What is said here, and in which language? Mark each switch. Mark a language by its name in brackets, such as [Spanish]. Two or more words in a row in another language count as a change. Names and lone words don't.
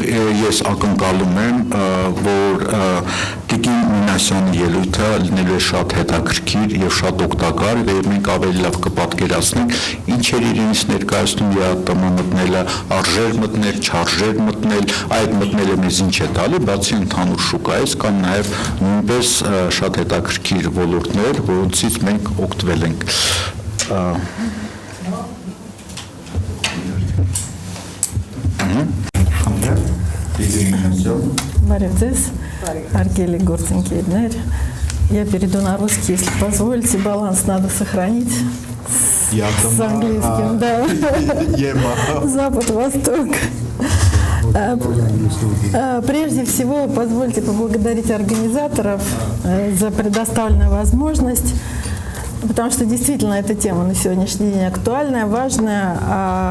[Armenian] ես ակնկալում եմ, որ Տիկին Մինասյանի ելույթը լինելու է շատ հետաքրքիր եւ շատ օգտակար եւ մենք ավելի լավ կպատկերացնենք ինչեր իրենից ներկայացնում ԵԱՏՄ մտնելը, արժեր մտնել, չարժեր մտնել, այդ մտնելը մեզ ինչ է տալի, բացի ընդհանուր շուկայից կան նաեւ նույնպես շատ հետաքրքիր ոլորտներ, որոնցից մենք օգտվել ենք։ Բարև ձեզ, հարգելի գործընկերներ, [Russian] я перейду на русский, если позволите, баланс надо сохранить с английским, да, Запад-Восток. Прежде всего, позвольте поблагодарить организаторов за предоставленную возможность, потому что действительно эта тема на сегодняшний день актуальная, важная.